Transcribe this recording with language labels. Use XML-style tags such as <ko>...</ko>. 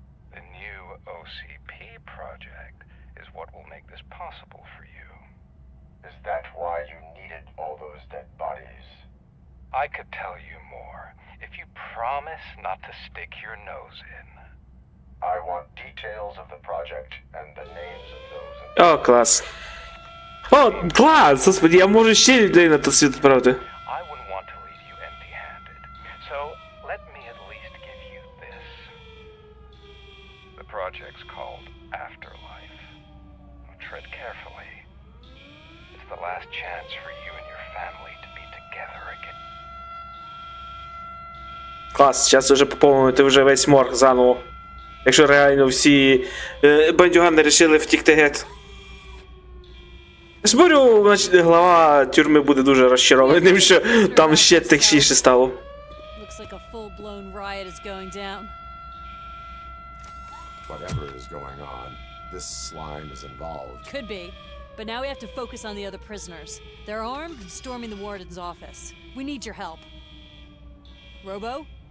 <en>The new OCP project is what will make this possible for you. Is that why you needed all those dead bodies? I could tell you more if you promise not to stick your nose in. I want details of the project and the names of those.</en> <uk>О, клас. О, клас! Господи, я можу ще людей на той світ відправити.</uk> <en>I wouldn't want to leave you empty-handed. So, let me at least give you this. The project's called Afterlife. Tread carefully. It's the last chance for you and your family to be together again.</en> <uk>Клас, зараз вже поповнити вже весь морг заново. Якщо реально всі бандюгани вирішили втікти геть. Спорю, значить, глава тюрми буде дуже розчарований тим, що там ще тихіше стало.</uk> <en>Looks like a full-blown riot is going down. Whatever is going on, this slime is involved. Could be. But now we have to focus on the other prisoners. They're armed and storming the warden's office. We need your help. Robo?</en>